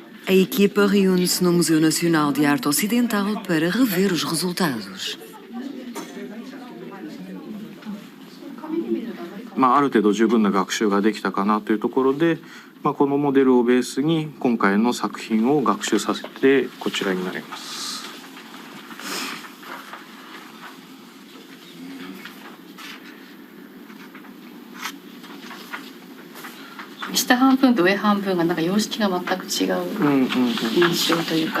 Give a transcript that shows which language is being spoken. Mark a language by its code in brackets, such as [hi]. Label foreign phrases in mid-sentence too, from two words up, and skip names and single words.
[pt] A equipa reúne-se no Museu Nacional de Arte Ocidental para rever os resultados. [ja] ある程度十分な学習ができたかなというところで、このモデルをベースに今回の作品を学習させてこちらになります。下半分と上半分がなんか様式が全く違う印象というか、